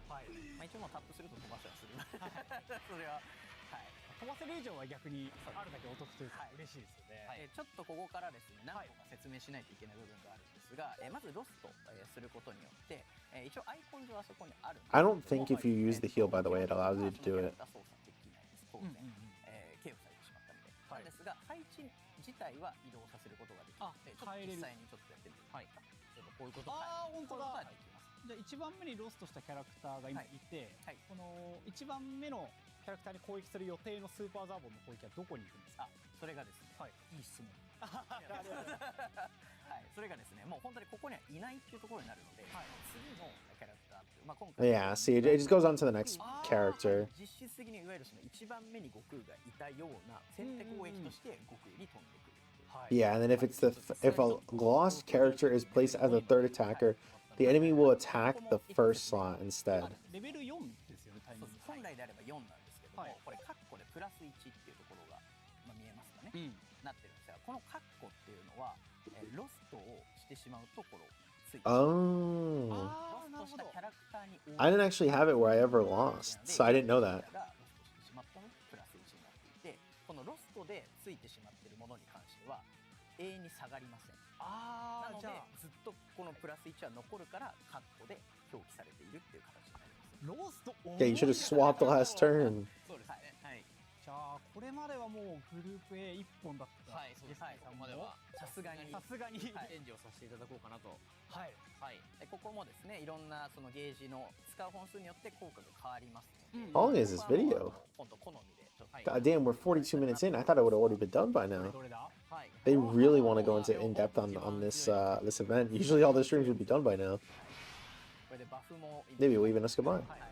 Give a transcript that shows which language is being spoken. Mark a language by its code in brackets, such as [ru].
[ja] はい、まあ、一応もうタップすると飛ばしはする。それは、はい、飛ばせる以上は逆にあるだけお得というか嬉しいですよね。はい、ちょっとここからですね、何個か説明しないといけない部分があるんですが、まずロスト、することによって、一応アイコン上はそこにあるんですけ [en] I [ja] ど [en] don't think if you use the heal, by the way, it allows you to do it. [ja] 操作できないです当然、KO されてしまったので、なんですが配置自体は移動させることができるので、ちょっと実際にちょっとやってみてください。こういうことああ、本当だ。できます。じゃあ1番目にロストしたキャラクターが今いて、この1番目のキャラクターに攻撃する予定のスーパーザーボンの攻撃はどこに行くんですか？それがですね、いい質問。はい、それがですね、もう本当にここにはいないっていうところになるので、次のキャラクターっていう、まあ今回 [en] Yeah, see, it just goes on to the next character. [ja] 実質的にいわゆるその1番目に悟空がいたような先手攻撃として悟空に飛んでくる。 [en] Yeah, and then if it's if a lost character is placed as a third attacker, the enemy will attack the first slot instead. [ja] レベル4ですよね、タイミング。本来であれば4なんですけども、これカッコでプラス1っていうところが、まあ、見えますかね、なってるんですが、このカッコっていうのは、ロストをしてしまうところついて、 [en] Oh. [ja] ロストしたキャラクターに [en] I didn't actually have it where I ever lost, so I didn't know that. [ja] ロストしてしまったのでプラス1になっていて、このロストでついてしまっているものに関しては永遠に下がりません。なのでずっとこのプラス1は残るからカッコで表記されているっていう形になります。ロスト、 [en] Yeah, you should have swapped the last turn. [ja] そうですね。はい。じゃあこれまではもうグループ A 一本だった。はい、そうです。はい、ここまではさすがにチェンジをさせていただこうかなと。はいはい。ここもですね、いろんなそのゲージの使う本数によって効果が変わりますので。 [en] How long is this video? [ja] 本当好みでちょっと。 [en] God damn, we're 42 minutes in. I thought it would have already been done by now. [ja] どれだ？ [en] They really want to go into in depth on this this event. Usually, all the streams would be done by now. [ja] これでバフも [en] Maybe we'll even ask goodbye.